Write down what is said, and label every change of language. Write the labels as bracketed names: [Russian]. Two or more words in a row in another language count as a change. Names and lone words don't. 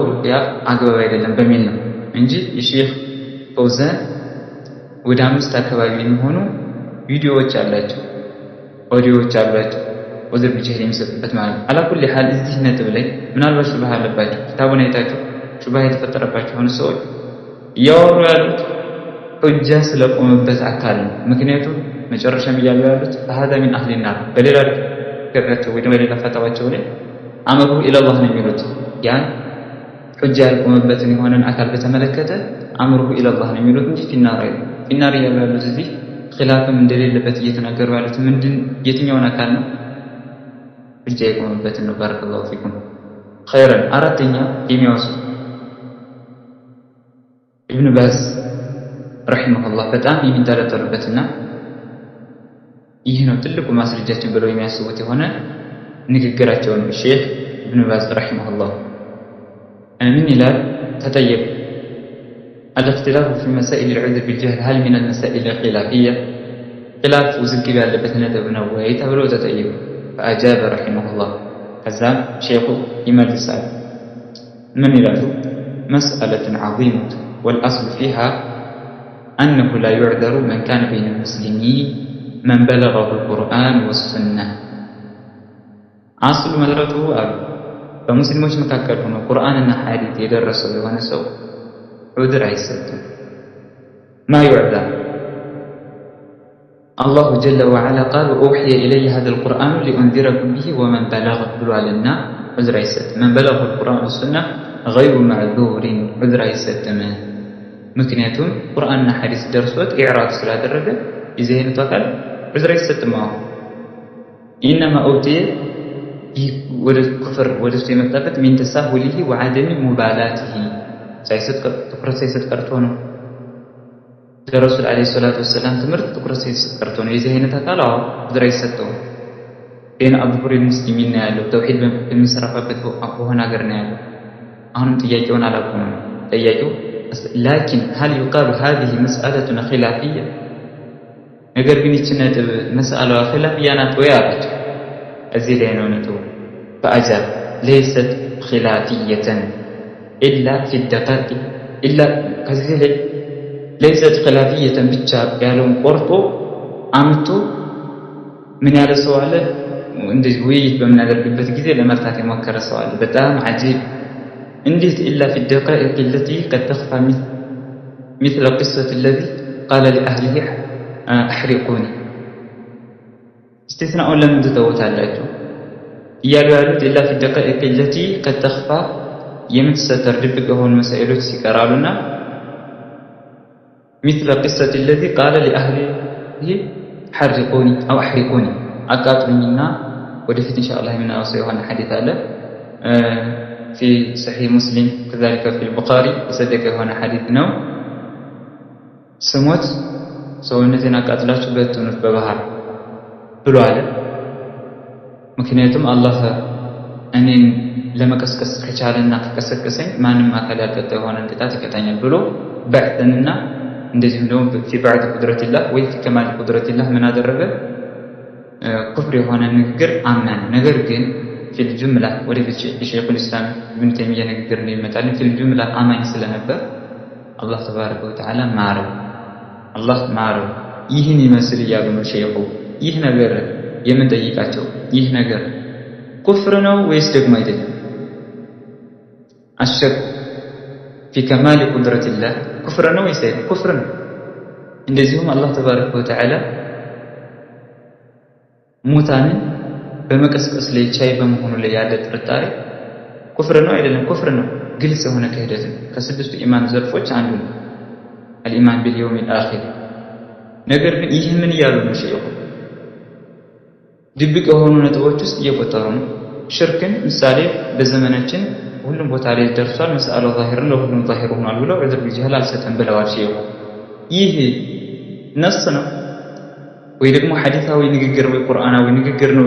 [Amharic] ያ አግባብ አይደለም በሚል ነው እንጂ የሼኽ ፈውዛን ወደ 5 አካባቢ የሚሆኑ ቪዲዮዎች አላቸው፣ ኦዲዮዎች አላቸው [Arabic] عذر بالجهل [Amharic] የሚሰጡበት ማለት ነው። [Arabic] على كل حال [Amharic] እዚህ ነጥብ ላይ ምናልባት ሹብሃ አለባቸው። ኪታቡን አይታችሁ ሹብሃ የተፈጠረባቸው ሆነ ሰዎች እያወሩ ያሉት ሑጃ ስለቆመበት አካል ነው። ምክንያቱም መጨረሻም እያሉ ያሉት [Arabic] هذا من اهل النار [Amharic] በሌላ ገራቸው ወይ በሌላ ፈታዋቸው ላይ [Arabic] أمره إلى الله [Amharic] ነው የሚሉት። ያን ሑጃ ያልቆመበትን የሆነን አካል በተመለከተ [Arabic] أمره إلى الله [Amharic] ነው የሚሉት እንጂ ፊናር እያሉ ያሉት እዚህ ኺላፍም እንደሌለበት እየተናገሩ ያሉት ምንድን የትኛውን አካል ነው? ሑጃ የቆመበትን ነው። [Arabic] بارك الله فيكم خيرا። [Amharic] አራተኛ የሚያወሱ ኢብኑ ባዝ ረሂመሁላህ በጣም የሚንጠለጠሉበትና ይህ ነው ትልቁ ማስረጃችን ብለው የሚያስቡት የሆነ ንግግራቸውን ሼክ ኢብኑ ባዝ ረሂመሁላህ ምን ይላል? ተጠየቁ [Arabic] الاختلاف في مسائل العذر بالجهل هل من المسائل الخلافية [Amharic] خلاف وزግብ ያለበት ነጥብ ነው ወይ ተብሎ ተጠየቁ። [Arabic] فأجاب رحمه الله [Amharic] ከዛም ሼኹ ይመልሳል። ምን ይላሉ? [Arabic] مسألة عظيمة والأصل فيها أنه لا يعذر من كان بين المسلمين من بلغه القرآن والسنة أصل [Amharic] መሰረቱ አሉ በሙስሊሞች መካከል ሆኖ ቁርአንና ሐዲስ የደረሰው የሆነ ሰው ዑድር አይሰጥም። [Arabic] ما يعذر الله جل وعلا قال وأوحي إلي هذا القرآن لأنذركم به ومن بلغ [Amharic] ብሏልና ዑድር አይሰጥም። [Arabic] من بلغه القرآن والسنة غير معذور [Amharic] ዑድር አይሰጥም። ምክንያቱም ቁርአንና ሐዲስ ደርሶት ኢዕራድ ስላደረገ የዚህ አይነቱ አካል ዑድር አይሰጥም። [Arabic] إنما أوتي [Amharic] ወደ ኩፍር ወደ እሱ የመጣበት [Arabic] من تساهله وعدم مبالاته [Amharic] ትኩረት ሳይሰጥ ቀርቶ ነው። ለረሱል [Arabic] عليه الصلاة والسلام [Amharic] ትምህርት ትኩረት ሳይሰጥ ቀርቶ ነው። የዚህ አይነት አካል ዑድር አይሰጠውም። ግን አብዱር ሙስሊሚን ነው ያለው ተውሂድ በሚሰራበት በሆነ ሀገር ነው ያለው። አሁንም ጥያቄውን አላቆመም። ጥያቄው [Arabic] لكن هل يقال هذه مسألة خلافية [Amharic] ነገር ግን ይህች ነጥብ መስአላዋ ኺላፊያ ናት ወይ አላቸው። እዚህ ላይ ነው ነጥቡ። [Arabic] فأجاب ليست خلافية إلا في الدقائق إلا [Amharic] ከዚህ ላይ [Arabic] ليست خلافية [Amharic] ብቻ ያለውን ቆርጦ አምቶ ምን ያለ ሰው አለ? እንደዚህ ውይይት በምናደርግበት ጊዜ ለመርታት የሞከረ ሰው አለ። በጣም عجيب እንዴት [Arabic] إلا في الدقائق التي قد تخفى مثل قصة الذي قال لأهله أحرقوني استثناء [Amharic] ለምን ትተውታላችሁ እያሉ ያሉት [Arabic] إلا في الدقائق التي قد تخفى [Amharic] የምትሰተር ድብቅ የሆኑ መሳኤሎች ሲቀራሉና [Arabic] مثل قصة الذي قال لأهله حرقوني أو أحرقوني [Amharic] አቃጥሉኝና ወደፊት ኢንሻአላህ የምናወሳው የሆነ ሐዲስ አለ [Arabic] في صحيح مسلم كذلك في البخاري يصدق [Amharic] የሆነ ሐዲስ ነው። ስሞት ሰውነቴን አቃጥላችሁ በትኑት በባህር ብሎ አለ። ምክንያቱም አላህ እኔን ለመቀስቀስ ከቻለና ከቀሰቀሰኝ ማንም አካል ያልቀጣ የሆነ ቅጣት ይቀጣኛል ብሎ በዕተንና እንደዚህም ደግሞ [Arabic] في بعد قدرة الله [Amharic] ወይ [Arabic] في كمال قدرة الله [Amharic] ምን አደረገ? ኩፍር የሆነ ንግግር አመነ። ነገር ግን [Arabic] في الجملة [Amharic] ወደፊት ሼኹ الإسلام ኢብኑ ተይሚያ ንግግር ነው ይመጣልን። [Arabic] في الجملة [Amharic] አማኝ ስለነበር አላህ [Arabic] تبارك وتعالى [Amharic] ማረው። አላህ ማረው። ይህን ይመስል እያሉ ነው ሼኹ። ይህ ነገር የምንጠይቃቸው ይህ ነገር ኩፍር ነው ወይስ ደግሞ አይደለም? አሸክ [Arabic] في كمال قدرة الله [Amharic] ኩፍር ነው ወይስ አይደለም? ኩፍር ነው። እንደዚሁም አላህ [Arabic] تبارك وتعالى [Amharic] ሙታንን በመቀስቀስ ላይ ቻይ በመሆኑ ላይ ያለ ጥርጣሬ ኩፍር ነው አይደለም? ኩፍር ነው። ግልጽ የሆነ ክህደት ነው። ከስድስቱ ኢማን ዘርፎች አንዱ ነው [Arabic] الإيمان باليوم الآخر። [Amharic] ነገር ግን ይህ ምን እያሉ ነው ሼኹ? ድብቅ የሆኑ ነጥቦች ውስጥ እየቆጠሩ ነው። ሽርክን ምሳሌ በዘመናችን ሁሉም ቦታ ላይ ደርሷል። መስአለው ዛሂር ነው፣ ሁሉም ዛሂር ሆኗል ብለው [Arabic] عذر بالجهل [Amharic] አልሰጠም ብለዋል ሼኹ። ይህ ነስ ነው ወይ ደግሞ ሐዲሳዊ ንግግር ወይ ቁርአናዊ ንግግር ነው?